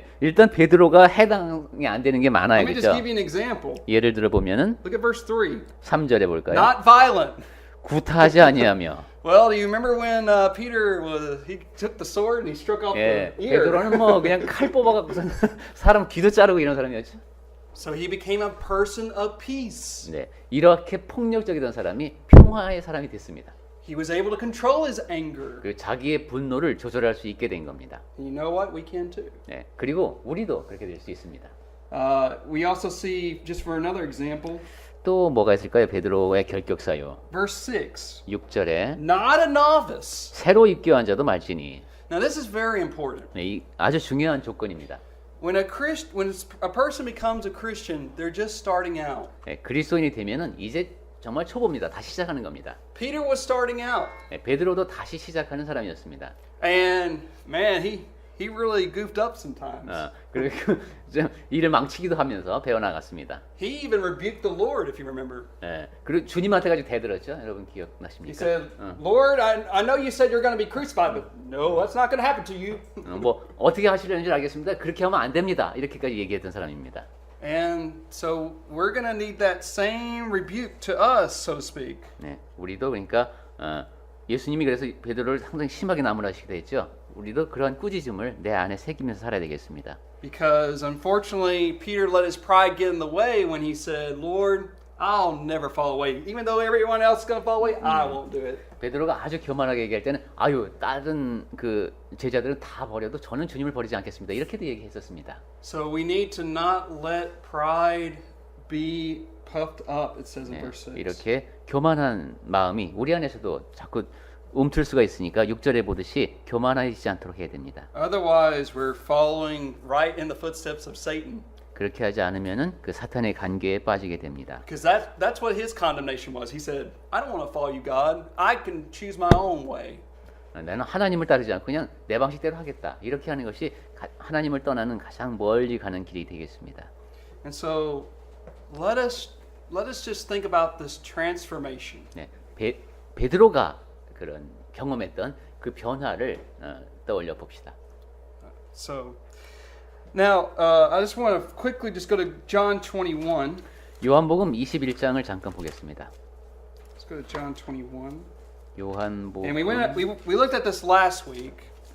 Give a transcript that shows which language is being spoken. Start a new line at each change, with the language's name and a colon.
Korean: 일단 베드로가 해당이 안 되는 게
English: Let
Korean: 많아요.
English: me just
Korean: 그렇죠?
English: give you an example.
Korean: 예를 들어 보면은
English: Look at verse 3.
Korean: 3절에 볼까요?
English: Not violent.
Korean: 구타하지 아니하며.
English: Well, do you remember when Peter he took the sword and he struck off
Korean: 예,
English: the ear?
Korean: 베드로는 뭐 그냥 칼 뽑아갖고서 사람 귀도 자르고 이런 사람이었죠.
English: So he became a person of peace.
Korean: 네, 이렇게 폭력적이던 사람이 평화의 사람이 됐습니다.
English: He was able to control his anger.
Korean: 그 자기의 분노를 조절할 수 있게 된 겁니다.
English: And you know what? We can too.
Korean: 네, 그리고 우리도 그렇게 될 수 있습니다.
English: We also see, just for another example,
Korean: 또 뭐가 있을까요? 베드로의 결격사요.
English: verse 6.
Korean: 6절에
English: Not a novice.
Korean: 새로 입교한 자도 말지니.
English: Now this is very important.
Korean: 네, 이 아주 중요한 조건입니다.
English: When a person becomes a Christian, they're just starting out.
Korean: 네, 그리스도인이 되면은 이제 정말 초보입니다. 다시 시작하는 겁니다.
English: Peter was starting out,
Korean: 네, 베드로도 다시 시작하는 사람이었습니다.
English: and man, he really goofed up sometimes.
Korean: 그리고 좀 일을 망치기도 하면서 배워나갔습니다.
English: He even rebuked the Lord, if you remember.
Korean: 네, 그리고 주님한테까지 대들었죠. 여러분
English: He
Korean: 기억나십니까?
English: said, Lord, I know you said you're going to be crucified, but no, that's not going to happen to you.
Korean: 뭐 어떻게 하시려는 줄 알겠습니다. 그렇게 하면 안 됩니다. 이렇게까지 얘기했던 사람입니다.
English: And so we're going to need that same rebuke to us, so to speak.
Korean: 네, 우리도 그러니까 예수님이 그래서 베드로를 상당히 심하게 나무라시기도 했죠. 우리도 그러한 꾸짖음을 내 안에 새기면서 살아야 되겠습니다.
English: Because unfortunately, Peter let his pride get in the way when he said, Lord, I'll never fall away. Even though everyone else is going to fall away, I won't do it.
Korean: 베드로가 아주 교만하게 얘기할 때는 다른 그 제자들은 다 버려도 저는 주님을 버리지 않겠습니다. 이렇게도 얘기했었습니다.
English: So we need to not let pride be puffed up, it says in
Korean: 네,
English: verse 6.
Korean: 이렇게 교만한 마음이 우리 안에서도 자꾸 움틀 수가 있으니까 6절에 보듯이 교만하지 않도록 해야 됩니다.
English: Otherwise, we're following right in the footsteps of Satan.
Korean: 그렇게 하지 않으면은 그 사탄의 관계에 빠지게 됩니다.
English: Because that's what his condemnation was. He said, I don't want to follow you, God. I can choose my own way.
Korean: 나는 하나님을 따르지 않고 그냥 내 방식대로 하겠다. 이렇게 하는 것이 하나님을 떠나는 가장 멀리 가는 길이 되겠습니다.
English: And so let us just think about this transformation.
Korean: 네, 베드로가 그런 경험했던 그 변화를 떠올려 봅시다.
English: So now I just want to quickly just go to John 21.
Korean: 요한복음 21장을 잠깐 보겠습니다.
English: Let's go to John 21.
Korean: 요한복음
English: And we looked at this last week.